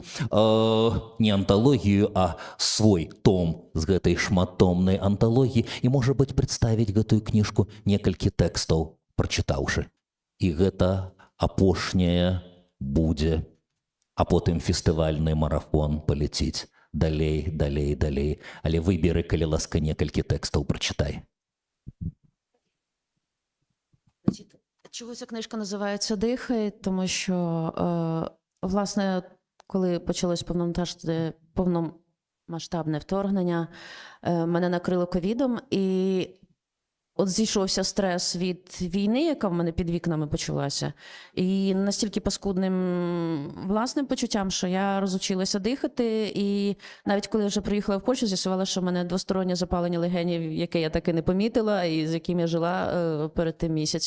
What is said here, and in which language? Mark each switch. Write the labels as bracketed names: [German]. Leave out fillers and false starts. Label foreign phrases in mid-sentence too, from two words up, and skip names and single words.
[Belarusian] Не анталогію, а свой том з гэтай шматтомнай анталогіі, і, можа быць, прадставіць гэтую кніжку некалькі тэкстаў, прачытаўшы. І гэта апошняе будзе, а потым фестывальны марафон паляціць далей, далей, далей. Але выберы, калі ласка, некалькі тэкстаў прачытай. [Ukrainian] Чого ця книжка називається «Дихай», тому що, власне, коли почалось повномасштабне вторгнення, мене накрило ковідом, і от зійшовся стрес від війни, яка в мене під вікнами почалася, і настільки паскудним власним почуттям, що я розучилася дихати, і навіть коли я вже приїхала в Польщу, з'ясувала, що в мене двостороннє запалення легенів, яке я так і не помітила, і з яким я жила перед тим місяць.